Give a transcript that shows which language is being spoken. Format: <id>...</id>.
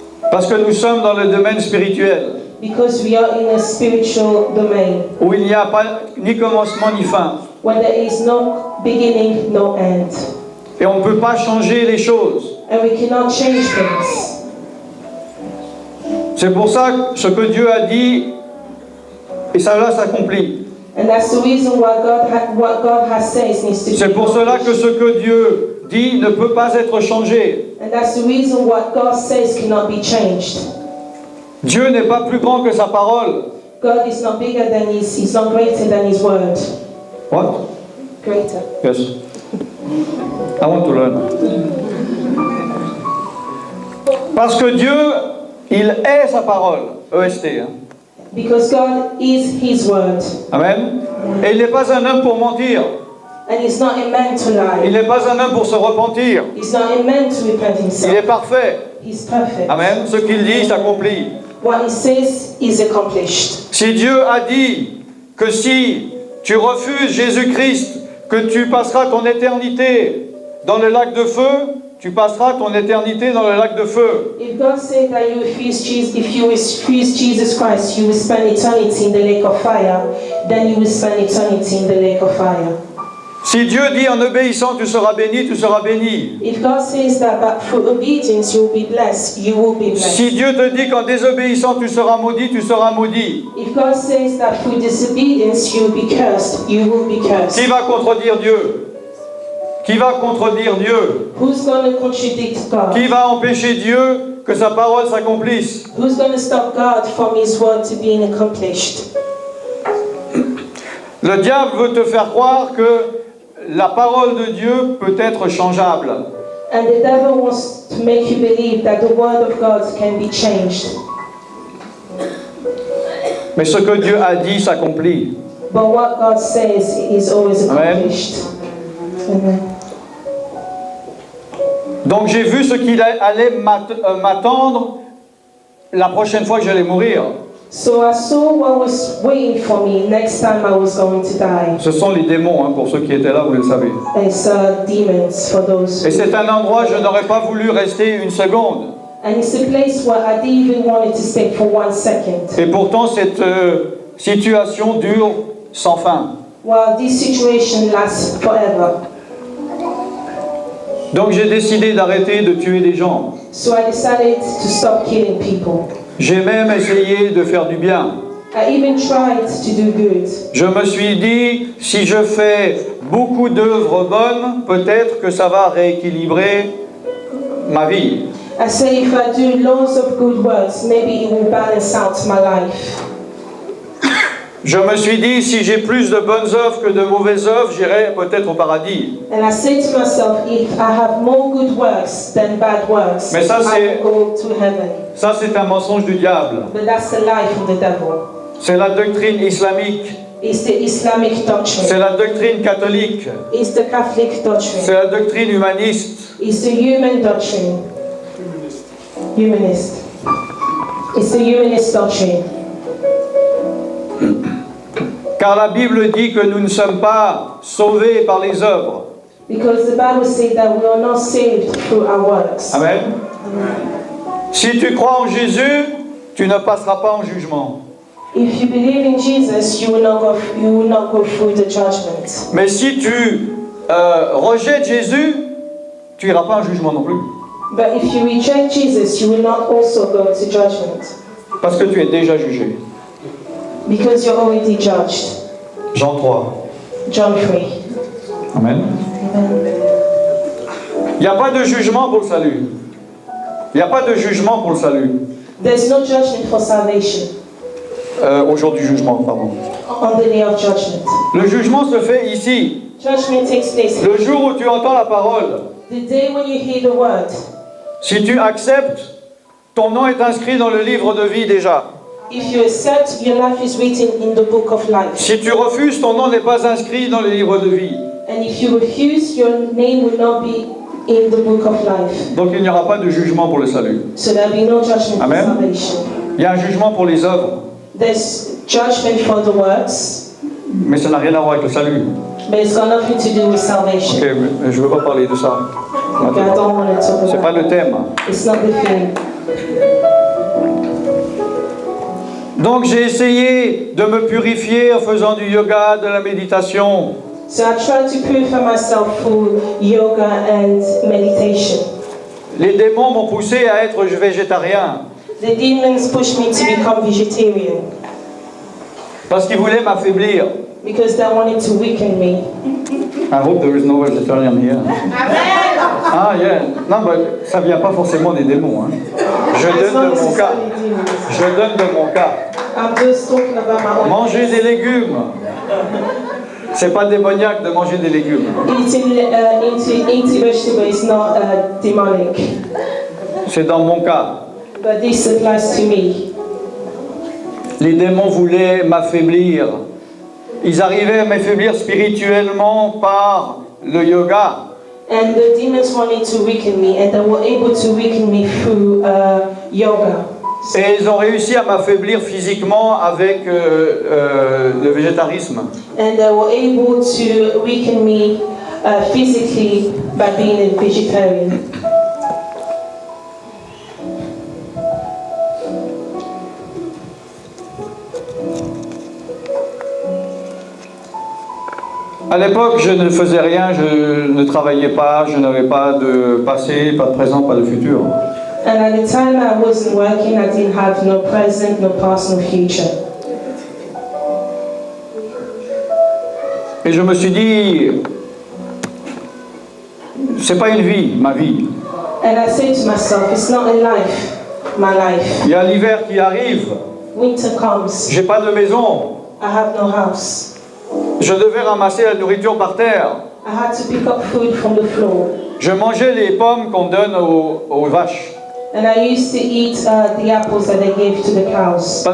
<fr>Parce que nous sommes dans le domaine spirituel,</fr> <en>Because we are in a spiritual domain.</en> <fr>où il n'y a pas ni commencement ni fin.</fr> <en>When there is no beginning, no end.</en> <fr>Et on ne peut pas changer les choses.</fr> <en>And we cannot change things.</en> <fr>C'est pour ça que ce que Dieu a dit, et ça là s'accomplit.</fr> <en>And that's the reason why what God has said needs to be</en> <fr>C'est pour cela que</fr> <en>accomplished.</en> <fr>ce que Dieu dit ne peut pas être changé.</fr> <en>And that's the reason what God says cannot be changed.</en> <fr>Dieu n'est pas plus grand que sa parole.</fr> <en>God is not bigger than he's not greater than his word. What? Greater. Yes. I want to learn.</en> <fr>Parce que Dieu, il est sa parole. EST. Hein.</fr> <en>Because God is His word. Amen.</en> <fr>Et il n'est pas un homme pour mentir.</fr> <en>And He's not a man to</en> <fr>Il</fr> <en>lie.</en> <fr>n'est pas un homme pour se repentir.</fr> <en>He's not a man to repent</en> <fr>Il</fr> <en>himself.</en> <fr>est parfait.</fr> <en>He's perfect.</en> <fr>Amen. Ce qu'il dit s'accomplit.</fr> <en>What He says is accomplished.</en> <fr>Si Dieu a dit que si tu refuses Jésus-Christ, que tu passeras ton éternité dans le lac de feu, tu passeras ton éternité dans le lac de feu.</fr> <en>If God said that you refuse Jesus, if you refuse Jesus Christ, you will spend eternity in the lake of fire, then you will spend eternity in the lake of fire.</en> <fr>Si Dieu dit en obéissant tu seras béni, tu seras béni.</fr> <en>If God says that through obedience you will be blessed, you will be blessed.</en> <fr>Si Dieu te dit qu'en désobéissant tu seras maudit, tu seras maudit.</fr> <en>If God says that through disobedience you will be cursed, you will be cursed.</en> <fr>Qui va contredire Dieu? Qui va contredire Dieu?</fr> <en>Who's going to contradict God?</en> <fr>Qui va empêcher Dieu que sa parole s'accomplisse?</fr> <en>Who's going to stop God from His word to being accomplished?</en> <fr>Le diable veut te faire croire que la parole de Dieu peut être changeable.</fr> <en>And the devil wants to make you believe that the word of God can be changed.</en> <fr>Mais ce que Dieu a dit s'accomplit.</fr> <en>But what God says is always Amen. accomplished. Amen.</en> <fr>Donc j'ai vu ce qu'il allait m'attendre la prochaine fois que j'allais mourir.</fr> <en>So I saw what was waiting for me next time I was going to die.</en> <fr>Ce sont les démons, hein, pour ceux qui étaient là, vous le savez.</fr> <en>It's demons for those.</en> <fr>Et c'est un endroit, je n'aurais pas voulu rester une seconde.</fr> <en>And it's a place where I didn't even want it to stay for 1 second.</en> <fr>Et pourtant, cette situation dure sans fin.</fr> <en>Well, this situation lasts forever.</en> <fr>Donc j'ai décidé d'arrêter de tuer des gens.</fr> <en>So I decided to stop killing people.</en> <fr>J'ai même essayé de faire du bien.</fr> <en>I even tried to do good.</en> <fr>Je me suis dit, si je fais beaucoup d'œuvres bonnes, peut-être que ça va rééquilibrer ma vie.</fr> <en>I say if I do loads of good works, maybe it will balance out my life.</en> <fr>Je me suis dit, si j'ai plus de bonnes œuvres que de mauvaises œuvres, j'irai peut-être au paradis.</fr> <en>And I say to myself, if I have more good works than bad works,</en> <fr>Mais ça,</fr> <en>I will go to heaven.</en> <fr>Ça, c'est un mensonge du diable.</fr> <en>But that's the lie from the devil.</en> <fr>C'est la doctrine islamique.</fr> <en>It's the Islamic</en> <fr>C'est</fr> <en>doctrine.</en> <fr>la doctrine catholique.</fr> <en>It's the Catholic</en> <fr>C'est</fr> <en>doctrine.</en> <fr>la doctrine humaniste.</fr> <en>It's the human doctrine. Humanist. It's the humanist doctrine.</en> <fr>Car la Bible dit que nous ne sommes pas sauvés par les œuvres.</fr> <en>Because the Bible says that we are not saved through our works. Amen.</en> <fr>Si tu crois en Jésus, tu ne passeras pas en jugement.</fr> <en>If you believe in Jesus, you will not go through the judgment.</en> <fr>Mais si tu rejettes Jésus, tu n'iras pas en jugement non plus.</fr> <en>But if you reject Jesus, you will not also go to judgment.</en> <fr>Parce que tu es déjà jugé.</fr> <en>Because you're already judged.</en> <fr>Jean 3.</fr> <en>John 3. Amen. Amen.</en> <fr>Il n'y a pas de jugement pour le salut. Il n'y a pas de jugement pour le salut.</fr> <en>There's no judgment for salvation</en> <fr>Au jour du jugement, pardon.</fr> <en>on the day of judgment.</en> <fr>Le jugement se fait ici.</fr> <en>Judgment takes place</en> <fr>Le jour où tu entends la parole.</fr> <en>the day when you hear the word.</en> <fr>Si tu acceptes, ton nom est inscrit dans le livre de vie déjà.</fr> <en>If you accept, your life is written in the book of life.</en> <fr>Si tu refuses, ton nom n'est pas inscrit dans le livre de vie.</fr> <en>And if you refuse, your name will not be in the book of life.</en> <fr>Donc il n'y aura pas de jugement pour le salut.</fr> <en>So there'll be no judgment Amen. for salvation.</en> <fr>Il y a un jugement pour les œuvres,</fr> <en>There's judgment for the works,</en> <fr>mais ça n'a rien à voir avec le salut.</fr> <en>but it's got nothing to do with</en> <fr>Ok,</fr> <en>salvation.</en> <fr>mais je ne veux pas parler de ça.</fr> <en>Okay, I don't want to talk</en> <fr>C'est pas</fr> <en>about</en> <fr>le thème.</fr> <en>it. It's not the thing.</en> <fr>Donc j'ai essayé de me purifier en faisant du yoga, de la méditation.</fr> <en>So I try to purify myself through yoga and meditation.</en> <fr>Les démons m'ont poussé à être végétarien</fr> <en>The demons pushed me to become vegetarian</en> <fr>parce qu'ils voulaient m'affaiblir.</fr> <en>because they wanted to weaken me. I hope there is no vegetarian here. Ah yeah.</en> <fr>Non, mais ça vient pas forcément des démons. Hein. Je</fr> <en>It's not</en> <fr>donne de mon cas.</fr> <en>necessarily demons.</en> <fr>Je donne de mon cas.</fr> <en>I'm just talking about my own.</en> <fr>Manger des légumes. C'est pas démoniaque de manger des légumes.</fr> <en>Eating vegetables is not demonic.</en> <fr>C'est dans mon cas.</fr> <en>but this applies to me.</en> <fr>Les démons voulaient m'affaiblir. Ils arrivaient à m'affaiblir spirituellement par le yoga.</fr> <en>And the demons wanted to weaken me, and they were able to weaken me through yoga.</en> <fr>Et ils ont réussi à m'affaiblir physiquement avec le végétarisme.</fr> <en>And they were able to weaken me physically by being a vegetarian.</en> <fr>À l'époque, je ne faisais rien, je ne travaillais pas, je n'avais pas de passé, pas de présent, pas de futur.</fr> <en>And at the time I wasn't working, I didn't have no present, no past, no future.</en> <fr>Et je me suis dit, c'est pas une vie, ma vie.</fr> <en>And I said to myself, it's not a life, my life.</en> <fr>Il y a l'hiver qui arrive,</fr> <en>Winter comes,</en> <fr>j'ai pas de maison,</fr> <en>I have no house.</en> <fr>je devais ramasser la nourriture par terre.</fr> <en>I had to pick up food from the floor.</en> <fr>Je mangeais les pommes qu'on donne aux vaches.</fr> <en>And I used to eat the apples that they gave to the cows.</en>